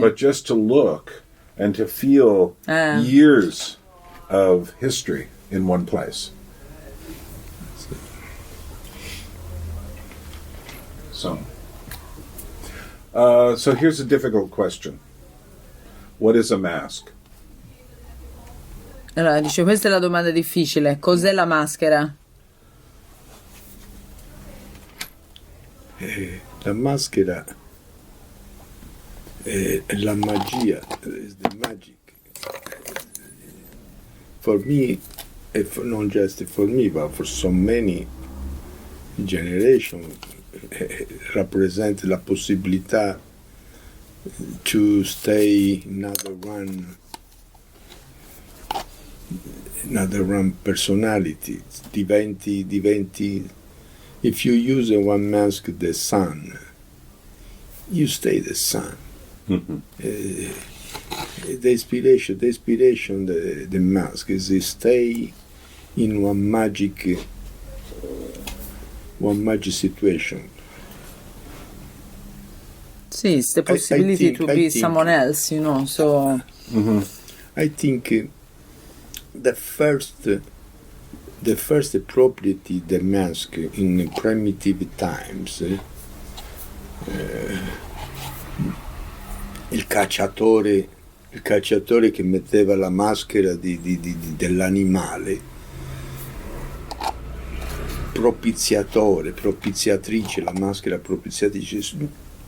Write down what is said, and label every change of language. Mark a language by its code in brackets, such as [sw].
[en] but just to look and to feel years of history in one place. So here's a difficult question. What is a mask? [it] Allora, dice, questa è la domanda difficile. Cos'è la maschera? La maschera è la magia, [en] is the magic. For me, not just for me, but for so many generations, [it] rappresenta la possibilità [en] to stay another one personality, diventi. If you use in one mask the sun, you stay the sun. The inspiration, the mask is stay in one magic situation. Sì, it's the possibility to be someone else, so... I think the first property the mask in primitive times, [it] il cacciatore che metteva la maschera dell'animale, propiziatrice, la maschera propiziatrice.